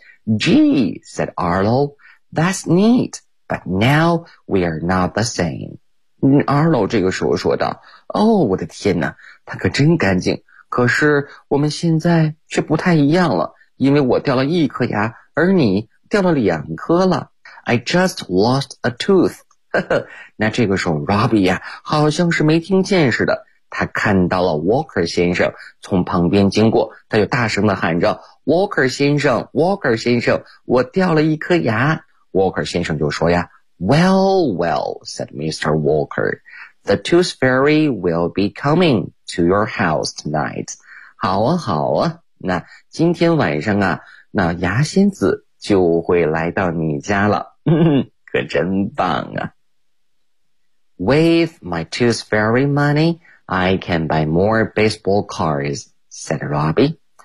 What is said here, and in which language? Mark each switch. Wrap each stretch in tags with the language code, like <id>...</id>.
<en>Gee, said Arlo, that's neat, but now we are not the same.</en> <zh>Arlo 这个时候说道，哦，我的天哪，他可真干净，可是我们现在却不太一样了，因为我掉了一颗牙，而你掉了两颗了。</zh> <en>I just lost a tooth.</en> <zh>那这个时候 Robbie 好像是没听见似的，他看到了 Walker 先生从旁边经过，他就大声地喊着 Walker 先生 Walker 先生，我掉了一颗牙。 Walker 先生就说呀，</zh> <en>Well, well, said Mr. Walker, the tooth fairy will be coming to your house tonight.</en> <zh>好啊好啊，那今天晚上啊，那牙仙子就会来到你家了。可真棒啊。</zh> <en>With my tooth fairy money,I can buy more baseball cards, said Robbie.</en>